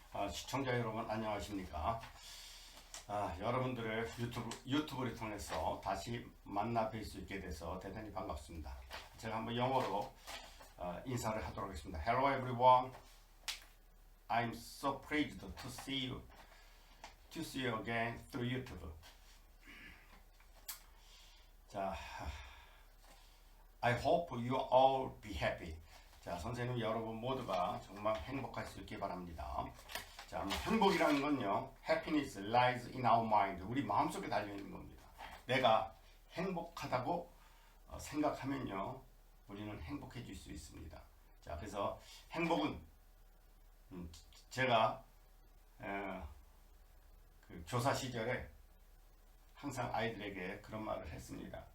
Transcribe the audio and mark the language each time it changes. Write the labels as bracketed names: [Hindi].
[Korean] 시청자 여러분 안녕하십니까? 여러분들의 유튜브를 통해서 다시 만나 뵐 수 있게 돼서 대단히 반갑습니다. 제가 한번 영어로 인사를 하도록 하겠습니다. [English] Hello everyone. I'm so pleased to see you again through YouTube. 자, I hope you all be happy. [Korean] 자, 선생님 여러분 모두가 정말 행복할 수 있길 바랍니다. 자, 행복이라는 건요, [English] happiness lies in our mind. [Korean] 우리 마음속에 달려있는 겁니다. 내가 행복하다고 생각하면요, 우리는 행복해질 수 있습니다. 자, 그래서 행복은 제가 그 교사 시절에 항상 아이들에게 그런 말을 했습니다.